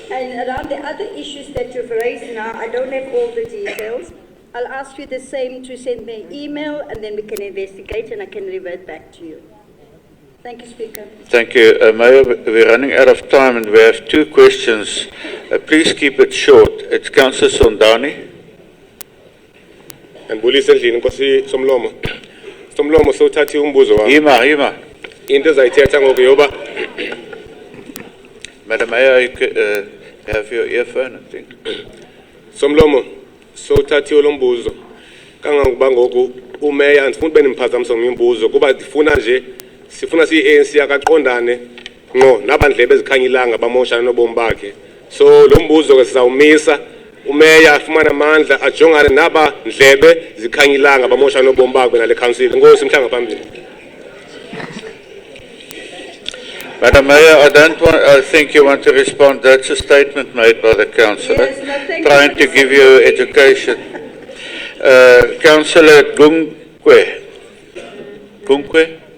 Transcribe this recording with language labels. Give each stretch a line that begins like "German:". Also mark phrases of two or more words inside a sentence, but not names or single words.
English: And around the other issues that you've raised now, I don't have all the details. I'll ask you the same to send me an email, and then we can investigate, and I can revert back to you. Thank you, Speaker. Thank you. Mayor, we're running out of time and we have 2 questions. Please keep it short. It's Councillor Sondani.
Xhosa: Andibulise endlini Nkosi Somlomo. Somlomo sowuthathe umbuzo wami. Yima. Into ezayithetha ngoku yoba
English: Madam Mayor, you have your earphone, I think.
Xhosa: Somlomo sowuthathe lo mbuzo. Kangangokuba ngoku umeya andifuna ube nimphazamisa ngombuzo kuba sifuna ANC akaqondane ngqo nabandlebe ezikhanyilanga bamoshana nobomi bakhe. So lo mbuzo ke sizawumisa umeya afumana amandla ajongane naba ndlebe zikhanyilanga bamoshana nobomi bakhe nale council. Nkosi mhlanga phambili.
English: Madam Mayor, I think you want to respond. That's a statement made by the councillor, Yes, no, thank trying you. to give you education. Councillor Gunkwe.